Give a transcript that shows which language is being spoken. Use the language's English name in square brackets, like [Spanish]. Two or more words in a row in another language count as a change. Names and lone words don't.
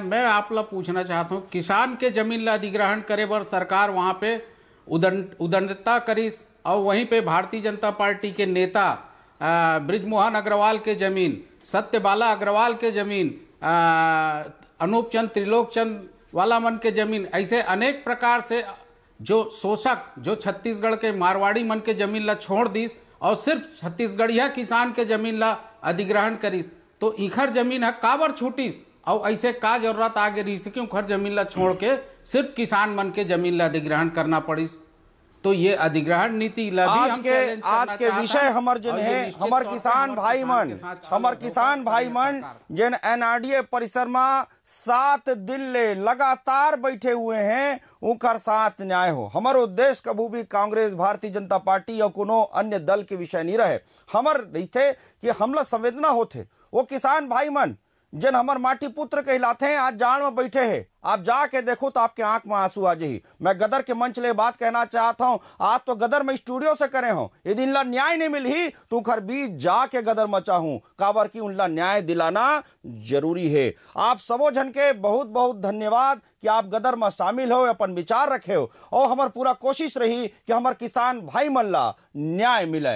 [Chhattisgarhi] मैं आप लोग पूछना चाहता हूँ, किसान के जमीन ला अधिग्रहण करे बर सरकार वहां पे उदंडता करीस और वहीं पे भारतीय जनता पार्टी के नेता ब्रिजमोहन अग्रवाल के जमीन, सत्यबाला अग्रवाल के जमीन, अनूप चंद त्रिलोक चंद वाला मन के जमीन, ऐसे अनेक प्रकार से जो शोषक जो छत्तीसगढ़ के मारवाड़ी मन के जमीन ला छोड़ दीस और सिर्फ छत्तीसगढ़िया किसान के जमीन ला अधिग्रहण करीस, तो इखर जमीन है काबर छूटीस और ऐसे का जरूरत आगे रही क्यों खर जमीन ला छोड़ के सिर्फ किसान मन के जमीन ला अधिग्रहण करना पड़ीस। तो ये अधिग्रहण नीति आज के विषय हमर जिन है हमर किसान भाई मन जिन एनआरडीए परिसर में 7 दिन ले लगातार बैठे हुए हैं उनकर साथ न्याय हो। हमर उद्देश्य कभी भी कांग्रेस, भारतीय जनता पार्टी या कोनो अन्य दल के विषय नहीं रहे। हमर नहीं थे कि हमला संवेदना होते वो किसान भाई मन जिन हमर माटी पुत्र कहलाते हैं आज जान में बैठे हैं। आप जाके देखो तो आपके आंख में आंसू आ जाही। मैं गदर के मंच ले बात कहना चाहता हूं, आज तो गदर में स्टूडियो से करे हो, यदि इनला न्याय नहीं मिली तो खर बीच जाके गदर मचा हूं काबर की उनला न्याय दिलाना जरूरी है। आप सबो जन के बहुत बहुत धन्यवाद कि आप गदर में शामिल हो, अपन विचार रखे हो और हमार पूरा कोशिश रही कि हमार किसान भाई मन ला न्याय मिले।